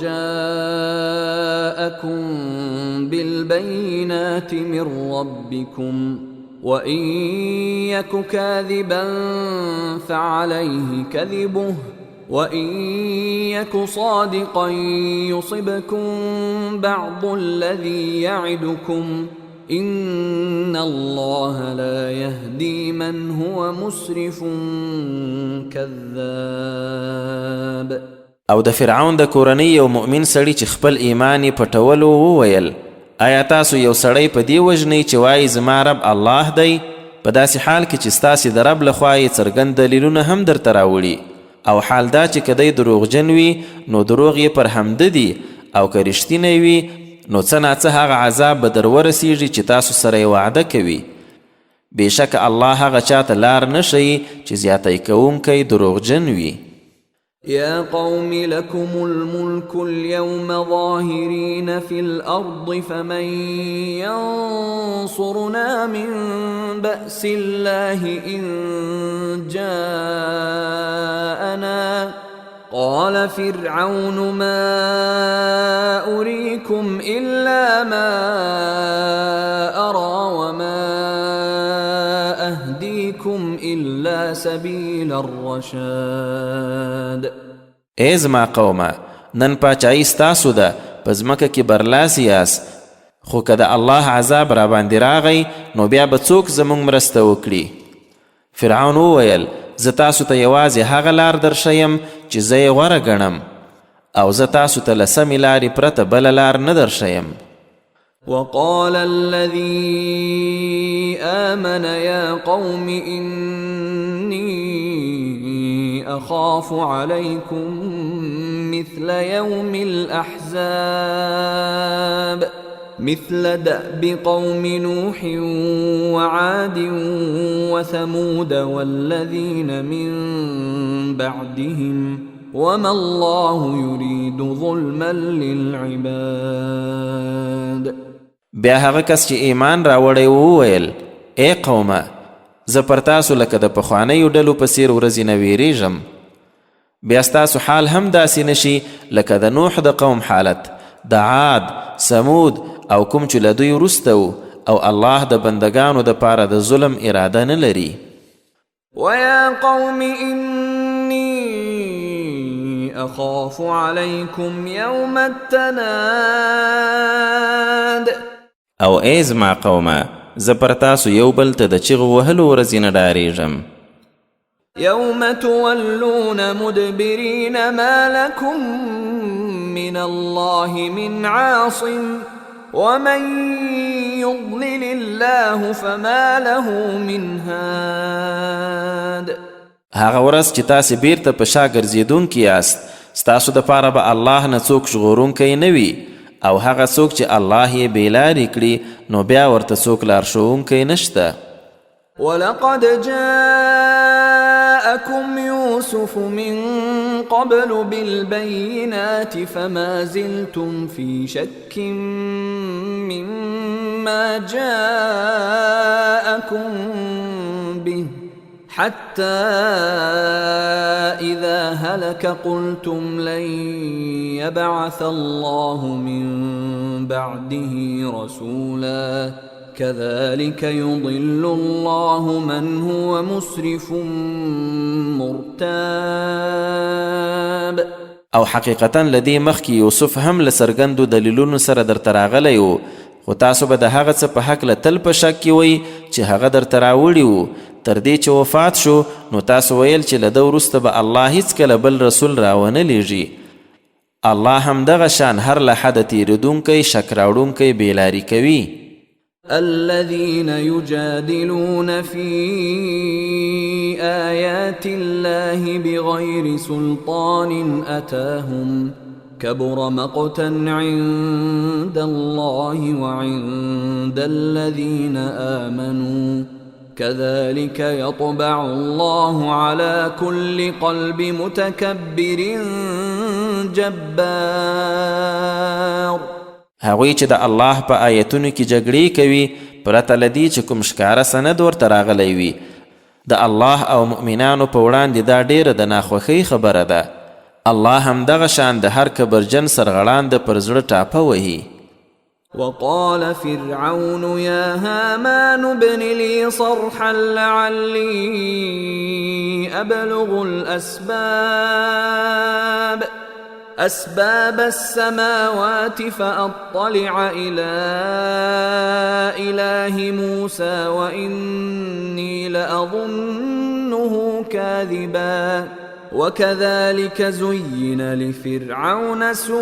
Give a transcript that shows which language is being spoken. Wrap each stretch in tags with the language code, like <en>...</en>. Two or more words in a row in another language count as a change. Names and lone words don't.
<ar>جاءكم بالبينات من ربكم وإن يك كاذبا فعليه كذبه وإن يك صادقا يصبكم بعض الذي يعدكم إن الله لا يهدي من هو مسرف كذاب.</ar> <ps>او د فرعون د کورنۍ یو مؤمن سړي چې خپل ایمان یې پټولو وویل آیا تاسو یو سړی په دې وژنئ چې وایي زما رب الله دی په داسې حال کې چې ستاسې د رب لخوا یې څرګند دلیلونه هم درته راوړي او حال دا چې که دی دروغجن وي نو دروغ یې پر همده دي او که رښتینی وي نو څه ناڅه هغه عذاب به در ورسیږي چې تاسو سره یې وعده کوي. بېشک الله هغه چاته لار نه ښیي چې زیاتی کوونکی دروغجن وي.</ps> <ar>يا قوم لكم الملك اليوم ظاهرين في الأرض فمن ينصرنا من بأس الله إن جاءنا قال فرعون ما أريكم إلا ما أرى وما أهديكم إلا سبيل الرشاد.</ar> <ps>ای زما قومه، نن پاچاهي ستاسو ده، په ځمکه کې برلاسی یاست، خو که د الله عذاب را باندې راغی نو بیا به څوک زموږ مرسته وکړي. فرعون وویل زه تاسو ته یوازې هغه لار درښیم چې زه یې غوره ګڼم، او زه تاسو ته له سمې لارې پرته بله لار نه درښیم.</ps> <ar>وقال الذي آمن يا قوم إني أخاف عليكم مثل يوم الأحزاب مثل دأب قوم نوح وعاد وثمود والذين من بعدهم وما الله يريد ظلما للعباد.</ar> <ps>بیا هغه کس چې ایمان راوړی وویل ای قومه، زه پر تاسو لکه د پخوانیو ډلو په څېر ورځې نه ویریږم. بیا ستاسو حال هم داسې نشي لکه د نوح د قوم حالت، د عاد، سمود او کوم چې له دوی وروسته و، او الله د بندگانو دپاره د ظلم اراده نه لري.</ps> <ar>ويا قوم إني أخاف عليكم يوم التناد.</ar> <ps>او ای زما قومه، زه پر تاسو یو بل ته د چغو وهلو ورځې نه ډارېږم.</ps> <ar>يوم تولون مدبرين ما لكم من الله من عاصم ومن يضلل الله فما له من هاد.</ar> <ps>هغه ورځ چې تاسې بیرته په شا ګرځېدونکي یاست، ستاسو دپاره به الله نه څوک ژغورونکی نه وي، او هغه څوک چې الله یې بېلارې کړي نو بیا ورته څوک لارښوونکی نشته.</ps> <ar>ولقد جاءكم يوسف من قبل بالبينات فما زلتم في شك مما جاءكم به حتى إذا هلك قلتم لن يبعث الله من بعده رسولا كذلك يضل الله من هو مسرف مرتاب.</ar> <ps>او حقیقتا لدی مخکې یوسف هم له څرګندو دلیلونو سره درته راغلی و، خو تاسو به د هغه څه په هکله تل په شک کې وئ چې هغه درته راوړي و، تر دې چې وفات شو نو تاسو ویل چې له ده وروسته به الله هیڅکله بل رسول راونه لیږي. الله هم دغه شان هر له حده تېرېدونکی، شک راوړونکی بېلاري کوي.</ps> <ar>الذين يجادلون في آيات الله بغير سلطان أتاهم كبر مقتا عند الله وعند الذين آمنوا كذلك يطبع الله على كل قلب متكبر جبار.</ar> <ps>هغوی چې د الله په آیتونو کې جګړې کوي پرته له دې چې کوم ښکاره سند ورته راغلی وي، د الله او مؤمنانو په وړاندې دا ډیره د ناخوښۍ خبره ده. الله هم دغه شان د هر کبرجن سرغړاند پر زړه ټاپه وهي.</ps> <ar>وقال فرعون يا هامان ابن لي صرحا لعلي أبلغ أسباب السماوات فأطلع إلى إله موسى وإني لأظنه كاذبا وكذلك زين لفرعون</ar>